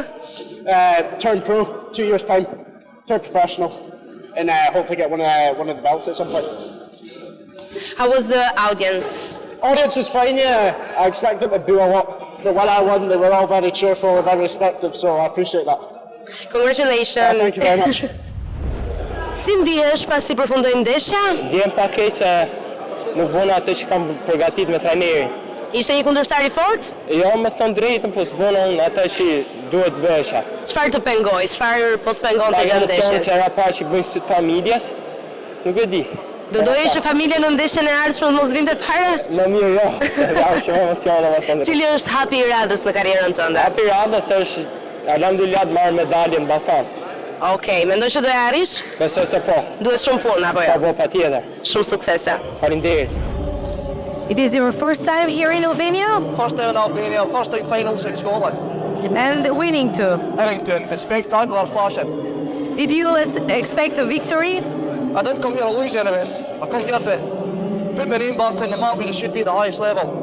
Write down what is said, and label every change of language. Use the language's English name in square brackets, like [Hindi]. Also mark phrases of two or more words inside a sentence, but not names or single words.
[English] Turn pro, 2 years time. Turn professional. And hopefully get one of the belts at some point. How was the audience? Audience was fine, yeah. I expect them to boo a lot. But when I won, they were all very cheerful and very respectful, so I appreciate that. Congratulations. Thank you very much. [Albanian] Si ndihesh pasi përfundoi ndeshja? Ndjem pak keq se nuk bëna atë që kam përgatitur me trajnerin. Ishte një kundërshtar i fortë? Jo, me thon drejtën, po s'bëna unë atë që duhet bësha. Çfarë të pengoi? Çfarë po të pengonte gjatë ndeshjes? Se era pa që bëjnë syt familjes, nuk e di. Do doje që familja në ndeshjen e ardhshme mos vinte fare? Më mirë jo, se jam shumë emocione me thon. Cili është hapi i radhës në karrierën tënde? Hapi i radhës është alhamdulillah të marr medalje në Ballkan. Okej, mendoj që do e arrish? Besoj se po. Duhet shumë punë apo jo? Po, patjetër. Shumë suksese. Faleminderit. [English] It is your first time here in Albania? First time in Albania, first time finals in Scotland. And winning too. Errington, in spectacular fashion. Did you expect a victory? I didn't come here to lose anything. I come here to put my name back in the map where it should be the highest level.